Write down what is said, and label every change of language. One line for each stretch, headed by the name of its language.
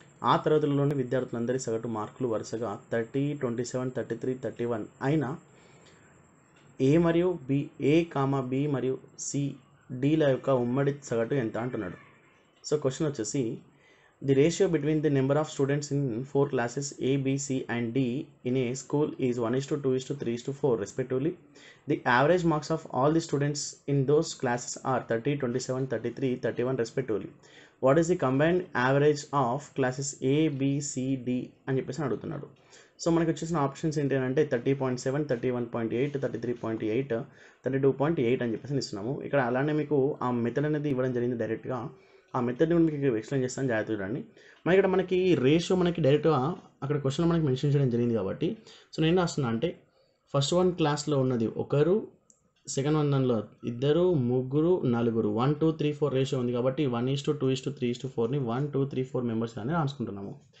Telugu: ఆ తరగతులలోని విద్యార్థులందరి సగటు మార్కులు వరుసగా 30, 27, 33, 31 అయినా A మరియు B మరియు C Dల యొక్క ఉమ్మడి సగటు ఎంత అంటున్నాడు. సో క్వశ్చన్ వచ్చేసి
English: the ratio between the number of students in 4 classes A, B, C and D in a school is 1:2:3:4 respectively. The average marks of all the students in those classes are 30, 27, 33, 31 respectively. What is the combined average of classes A, B, C, D
Telugu: అని చెప్పేసి అడుగుతున్నాడు. So మనకు వచ్చేసిన options ఏంటి అంటే 30.7, 31.8, 33.8, 32.8 అని చెప్పేసి ఇస్తున్నాము. ఇక్కడ అలానే మీకు ఆ మెథడ్ అనేది ఇవ్వడం జరిగింది డైరెక్ట్గా. ఆ మెథడ్ని మీకు ఎక్స్ప్లెయిన్ చేస్తాను, జాగ్రత్త చూడండి. మరి ఇక్కడ మనకి రేషియో మనకి డైరెక్ట్గా అక్కడ క్వశ్చన్ మనకి మెన్షన్ చేయడం జరిగింది కాబట్టి సో నేను రాస్తున్నా అంటే ఫస్ట్ వన్ క్లాస్లో ఉన్నది ఒకరు, సెకండ్ వన్ దానిలో ఇద్దరు, ముగ్గురు, నలుగురు, 1, 2, 3, 4 రేషియో ఉంది కాబట్టి 1:2:3:4ని 1, 2, 3, 4 మెంబర్స్ అని రాసుకుంటున్నాము.